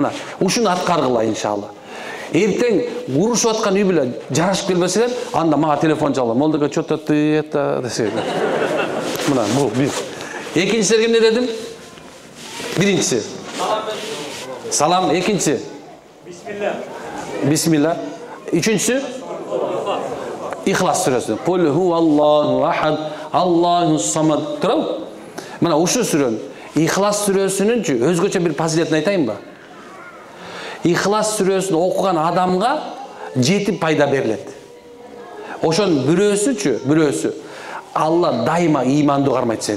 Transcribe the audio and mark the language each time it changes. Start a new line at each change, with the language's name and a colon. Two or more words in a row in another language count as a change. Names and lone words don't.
Kyrgyz: Мына, ушуну аткаргыла иншалла. Эртең урушуп аткан үй биле жарашып келбесеңер, анда мага телефон чалып, молдоко
Russian: что-то ты это
Kyrgyz: десе. Мына, бул 1. Экинчисиге эмне дедим? Биринчиси. Салам, экинчиси. Бисмилlah. Бисмилlah. Үчүнчүсү? Ихлас сүрөсү.
Arabic: قل هو الله أحد، الله الصمد.
Kyrgyz: Турабы? Мына ушу сүрөнүн Ихлас сүрөсүнүнчү өзгөчө бир фазилетин айтайынбы? Ихлас сүрөсүн окуган адамга 7 пайда берилет. Ошонун бирөөсү Алла дайыма ыйманды кармайт сени.